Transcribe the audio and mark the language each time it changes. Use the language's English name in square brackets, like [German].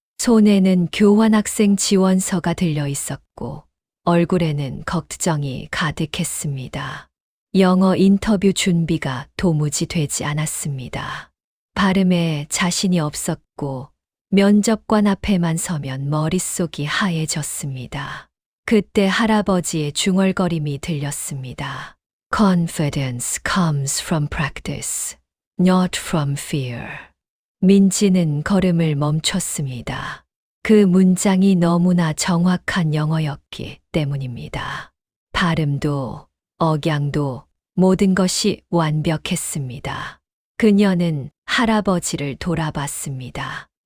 [Korean] 손에는 교환학생 지원서가 들려 있었고 얼굴에는 걱정이 가득했습니다. 영어 인터뷰 준비가 도무지 되지 않았습니다. 발음에 자신이 없었고 면접관 앞에만 서면 머릿속이 하얘졌습니다. 그때 할아버지의 중얼거림이 들렸습니다. [English] Confidence comes from practice, not from fear. [Korean] 민지는 걸음을 멈췄습니다. 그 문장이 너무나 정확한 영어였기 때문입니다. 발음도, 억양도 모든 것이 완벽했습니다. 그녀는 할아버지를 돌아봤습니다.